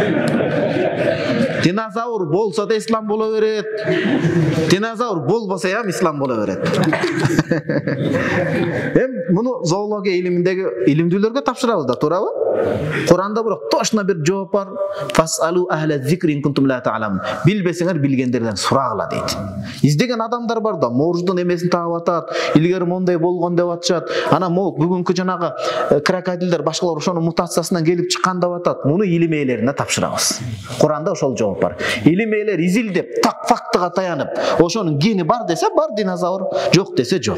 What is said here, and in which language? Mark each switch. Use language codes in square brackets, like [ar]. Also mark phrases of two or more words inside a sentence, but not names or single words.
[ky] Динозавр болсо да ислам боло берет. Динозавр болбосо ham ислам боло берет. Муну зоология илиминдеги илимдүүлөргө тапшырабыз да, туурабы? Куранда бирок точно бир жооп бар. [ar] فاسألوا أهل الذكر إن كنتم لا تعلمون. [ky] Билбесеңер билгендерден сурагыла дейт. Издеген адамдар бар да, морждун эмесин таап атат, илгери мондай болгон деп атышат. Анан бүгүнкү жанагы крокодилдер башкалар ошонун мутациясынан келип чыккан деп атат. Муну илим ээлерине тапшырабыз. Куранда ошол жооп бар. Илим ээлер изилдеп, так фактыга таянып, ошонун гени бар десе бар динозавр, жок десе жок.